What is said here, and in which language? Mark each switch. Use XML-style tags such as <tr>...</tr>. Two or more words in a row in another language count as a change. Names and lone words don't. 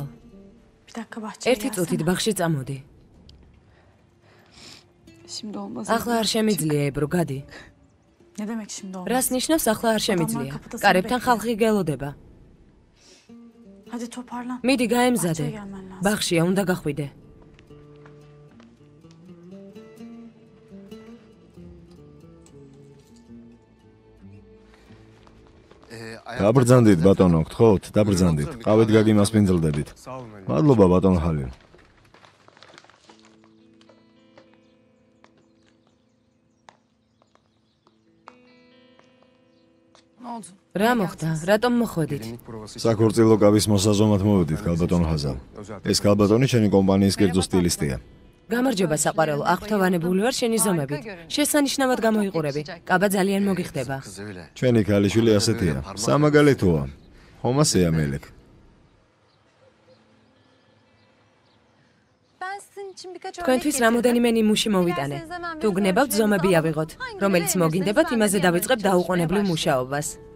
<tr>bir dakika bahçeye</tr> <ka>ერთი წუთით ბაღში წამოდი.</ka> <tr>Şimdi olmaz.</tr> <ka>ახლა არ შემიძლია, ებრო, გადი.</ka> <tr>Ne demek şimdi olmaz?</tr> <ka>რას ნიშნავს ახლა არ შემიძლია? კარებთან ხალხი გელოდება.</ka> <tr>Hadi toparlan.</tr> <ka>მიდი გაემზადე.</ka> <tr>Bahçeye gelmen lazım.</tr> <ka>ბაღშია, უნდა გახვიდე. დაბრძანდით ბატონო, გთხოვთ, დაბრძანდით. ყავით გაგიმასპინძლდებით. მადლობა ბატონ ხალილ. Ne oldu? რა მოხდა? რატომ მოხვედით? საქორწილო კავის მოსაზომად მოვედით, ქალბატონ ხაზალ. ეს ქალბატონი შენი კომპანიის კერძო სტილისტია. გამარჯობა საყვარელო, აღფრთოვანებული ვარ შენი ზომებით. შესანიშნავად გამოიყურები. კაბა ძალიან მოგიხდება.</ka> <tr>Kız öyle.</tr> <ka>ჩვენი ქალიშვილი ასეთია. სამაგალითოა. ხომასეა მელეკ. თქვენთვის რამოდენიმე ნიმუში მოვიტანე. თუ გნებავთ ზომები ავიღოთ, რომელიც მოგინდებათ, იმაზე დავიწყებ დაუყოვნებლივ მუშაობას.</ka>